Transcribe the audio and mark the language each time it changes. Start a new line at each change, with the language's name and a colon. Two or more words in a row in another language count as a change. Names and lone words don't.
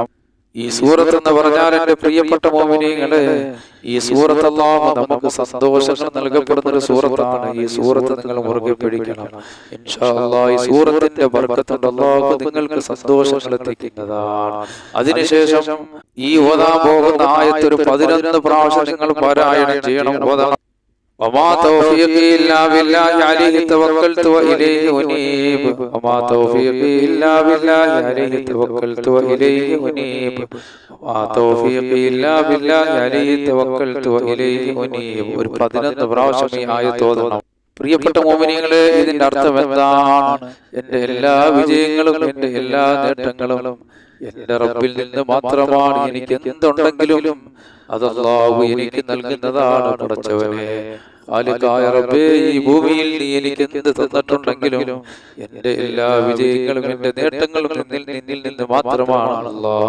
Malayalam: ഈ സൂറത്ത് എന്ന് പറഞ്ഞാൽ എന്റെ പ്രിയപ്പെട്ട മോമിനീങ്ങളെ, ഈ സൂറത്ത് അല്ലാഹു നമുക്ക് സന്തോഷങ്ങൾ നൽകപ്പെടുന്ന ഒരു സൂറത്താണ്. ഈ സൂറത്ത് നിങ്ങൾ മുറുകെ പിടിക്കണം.
Arabic: إن شاء الله
Malayalam: ഈ സൂറത്തിന്റെ ബർക്കത്ത് കൊണ്ട് അല്ലാഹു നിങ്ങൾക്ക് സന്തോഷങ്ങൾ എത്തിക്കുന്നതാണ്. അതിനുശേഷം ഈ ഓതാൻ പോകുന്ന ആയത്ത് ഒരു 11 പ്രാവശ്യം നിങ്ങൾ പാരായണം ചെയ്യണം, ഓതണം.
Arabic: وما توفيقي إلا بالله عليه توكلت وإليه أنيب. وما توفيقي إلا بالله عليه توكلت وإليه أنيب. وما توفيقي إلا بالله عليه توكلت وإليه أنيب.
Malayalam: ഒരു 11 പ്രാവശ്യം ഈ ആയത്ത് ഓതണം. പ്രിയപ്പെട്ട മോമിനീങ്ങളെ, ഇതിന്റെ അർത്ഥം എന്താണ്? എന്റെ എല്ലാ വിജയങ്ങളും എന്റെ എല്ലാ നേട്ടങ്ങളും എന്റെ റബ്ബിൽ നിന്ന് മാത്രമാണ്. എനിക്ക് എന്തുണ്ടെങ്കിലും അത് അല്ലാഹു എനിക്ക് നൽകുന്നതാണ്. പടച്ചവനെ, ഖാലിഖായ റബ്ബേ, ഈ ഭൂമിയിൽ നീ എനിക്ക് എന്ത് തന്നിട്ടുണ്ടെങ്കിലും എന്റെ എല്ലാ വിജയങ്ങളും എന്റെ നേട്ടങ്ങളും നിന്നിൽ നിന്ന് മാത്രമാണ് അല്ലാഹ്.